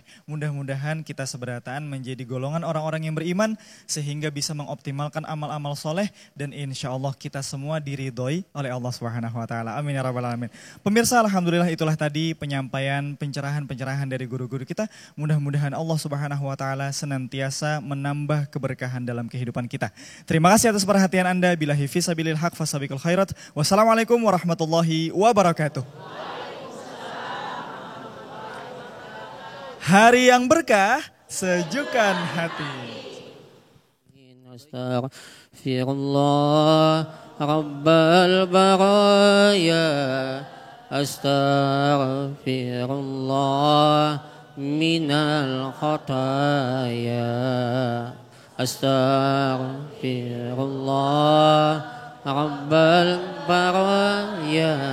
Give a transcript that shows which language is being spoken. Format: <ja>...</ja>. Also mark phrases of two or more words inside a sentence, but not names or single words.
<id>Mudah-mudahan kita seberataan menjadi golongan orang-orang yang beriman sehingga bisa mengoptimalkan amal-amal soleh dan</id> <ar>إن شاء الله</ar> <id>kita semua diridhoi oleh Allah</id> <ar>سبحانه وتعالى. آمين يا رب العالمين.</ar> <id>Pemirsa, alhamdulillah itulah tadi penyampaian pencerahan-pencerahan dari guru-guru kita. Mudah-mudahan Allah</id> <ar>سبحانه وتعالى</ar> <id>senantiasa menambah keberkahan dalam kehidupan kita. Terima kasih atas perhatian Anda.</id> <ar>بالله في سبيل الحق فاستبقوا الخيرات. والسلام عليكم ورحمة الله وبركاته.</ar> <id>Hari yang berkah, sejukkan hati.</id> <ar>أستغفر الله رب البرايا. أستغفر الله من الخطايا. أستغفر الله رب البرايا.</ar>